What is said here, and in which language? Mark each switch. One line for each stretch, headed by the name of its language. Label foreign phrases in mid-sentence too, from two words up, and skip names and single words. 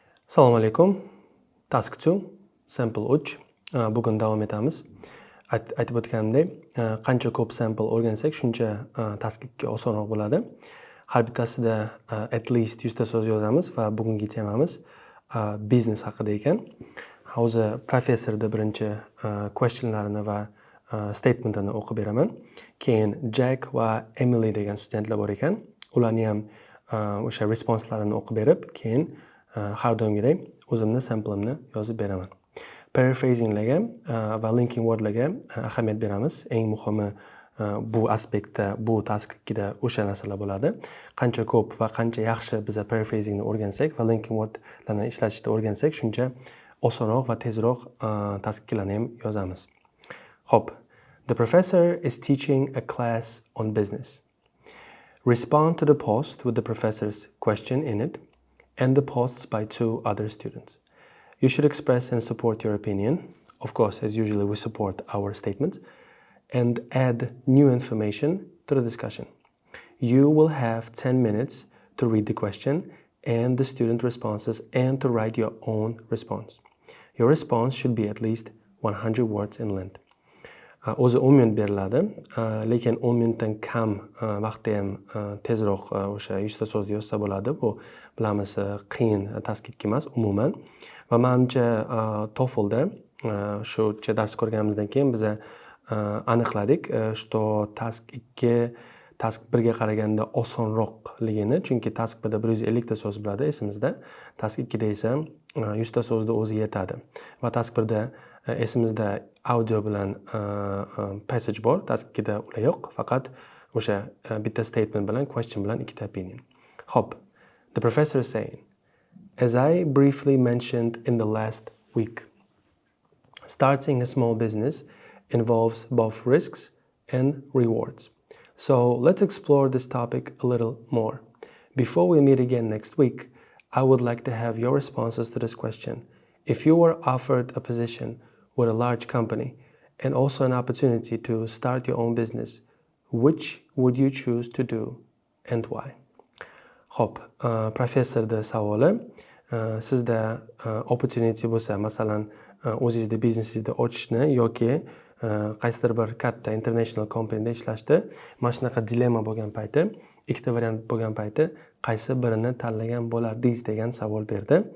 Uzbek: Assalomu alaykum.
English: Task 2, sample 3.
Uzbek: Bugun davom etamiz. Aytib o'tganimdek, qancha ko'p sample o'rgansak, shuncha task 2 osonroq bo'ladi. Har bittasida
English: at least
Uzbek: 100 ta so'z yozamiz va bugungi temamiz biznes haqida ekan. Hozir professorda birinchi questionlarini va statementini o'qib beraman. Keyin Jack va Emily degan studentlar bor ekan. Ularni ham o'sha responslarini o'qib berib, keyin har doimgidek o'zimni sample'imni yozib beraman. Paraphrasinglarga va
English: linking wordlarga
Uzbek: ahamiyat beramiz. Eng muhimi bu aspektda, bu task 2da o'sha narsalar bo'ladi. Qancha ko'p va qancha yaxshi biz paraphrasingni o'rgansak va
English: linking wordlarni
Uzbek: ishlatishni o'rgansak, shuncha osonroq va tezroq task 2larni ham yozamiz. Xo'p.
English: The professor is teaching a class on business. Respond to the post with the professor's question in it and the posts by two other students. You should express and support your opinion. Of course, as usually, we support our statements and add new information to the discussion. You will have 10 minutes to read the question and the student responses and to write your own response. Your response should be at least 100 words in length.
Uzbek: O'zi 10 minut beriladi, lekin 10 minutdan kam vaqtda ham tezroq o'sha 100 ta so'zni yozsa bo'ladi. Bu bilamiz qiyin task 2 emas umuman. Va menimcha TOEFLda shu dars ko'rganimizdan keyin biz aniqladik, что task 2 task 1ga qaraganda osonroqligini, chunki task 1da 150 ta so'z bo'ladi esimizda, task 2da esa 100 ta so'zda o'zi yetadi. Va task 1da esimizda audio bilan passage bor, task 2da ular yo'q, faqat o'sha bitta statement bilan, question bilan ikkita opinion. Xo'p,
English: the professor is saying, as I briefly mentioned in the last week, starting a small business involves both risks and rewards. So let's explore this topic a little more. Before we meet again next week, I would like to have your responses to this question. If you were offered a position with a large company and also an opportunity to start your own business, which would you choose to do and why?
Uzbek: Xo'p, professorda savoli, sizda opportunity bo'lsa, masalan, o'zingizda biznesingizni ochishni yoki qaysidir bir katta
English: international companyda
Uzbek: ishlashni, mana shunaqa dilemma bo'lgan payti, ikkita variant bo'lgan payti, qaysi birini tanlagan bo'lardingiz degan savol berdi.